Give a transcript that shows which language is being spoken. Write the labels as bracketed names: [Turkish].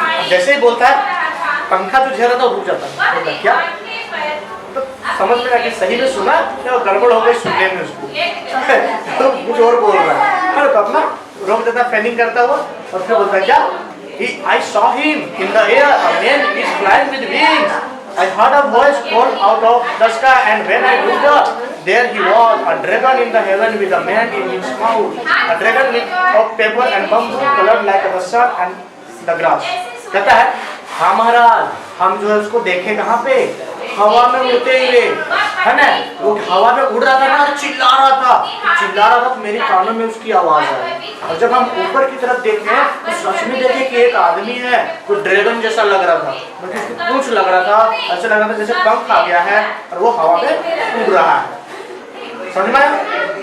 [Hindi] जैसे ही बोलता है पंखा जो झेल रहा था रुक जाता है। क्या तो समझ में आया कि सही में सुना या गड़बड़ हो गई सुनने में उसको तो कुछ और बोल रहा है तो अपना रोक देता, फैनिंग करता हुआ, और फिर बोलता है क्या? [English] I saw him in the air, a man is flying with wings. I heard a voice call out of the sky, and when I looked up, there he was, a dragon in the heaven with a man in his mouth, a dragon of paper and bamboo colored like the sun and the grass. [Hindi] कहता है हाँ महाराज, हम जो है उसको देखे कहाँ पे? हवा में उड़ते हुए, है ना? वो हवा में उड़ रहा था ना, चिल्ला रहा था तो मेरे कानों में उसकी आवाज आई। और जब हम ऊपर की तरफ देखे तो सच में देखे कि एक आदमी है, वो ड्रैगन जैसा लग रहा था, मतलब उसकी पूंछ लग रहा था, ऐसा लग रहा था जैसे पंख आ गया है और वो हवा में उड़ रहा है। समझ में?